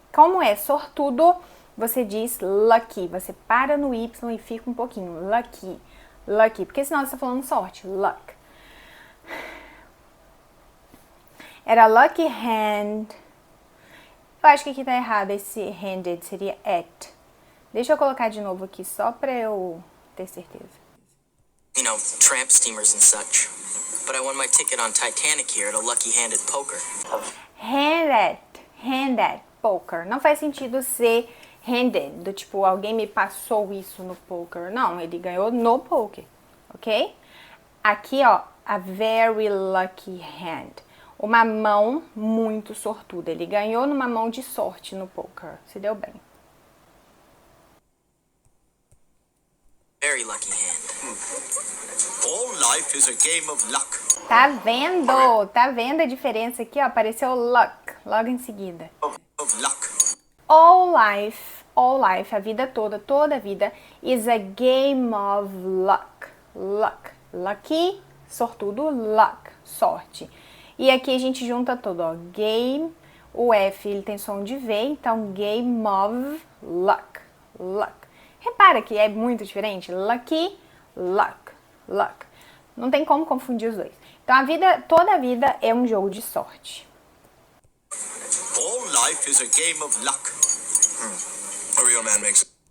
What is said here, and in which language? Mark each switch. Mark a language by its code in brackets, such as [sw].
[pt] Como é sortudo, você diz lucky, você para no Y e fica um pouquinho, lucky, porque senão você tá falando sorte, luck. Era [en] lucky hand. [pt] Eu acho que aqui tá errado, esse handed seria at. Deixa eu colocar de novo aqui, só pra eu ter certeza. [en] Tramp steamers and such. But I won my ticket on Titanic here at a lucky-handed poker. Handed, poker. [pt] Não faz sentido ser handed, do tipo, alguém me passou isso no poker. Não, ele ganhou no poker, ok? Aqui, ó, [en] a very lucky hand. [pt] Uma mão muito sortuda. Ele ganhou numa mão de sorte no poker. Se deu bem. [en] Very lucky hand. All life is a game of luck. [pt] Tá vendo? Tá vendo a diferença aqui, ó? Apareceu luck logo em seguida. [en] Of luck. All life, [pt] a vida toda a vida, [en] is a game of luck. [pt] Lucky, sortudo, luck, sorte. E aqui a gente junta tudo, ó. Game, o F ele tem som de V, então [en] game of luck. [pt] Repara que é muito diferente. Lucky, luck. Não tem como confundir os dois. Então toda a vida é um jogo de sorte. [en] All life is a game of luck. A real man makes.